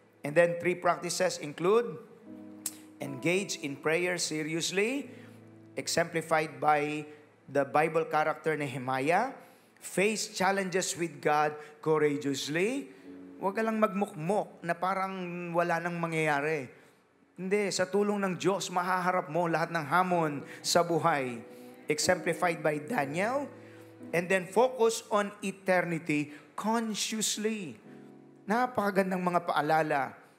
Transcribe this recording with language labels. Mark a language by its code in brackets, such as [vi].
[en] And then 3 practices include, engage in prayer seriously, exemplified by the Bible character Nehemiah, face challenges with God courageously. [tl] Huwag ka lang magmukmok na parang wala nang mangyayari. Hindi, sa tulong ng Diyos, mahaharap mo lahat ng hamon sa buhay. [en] Exemplified by Daniel. And then focus on eternity consciously. [tl] Napakagandang mga paalala.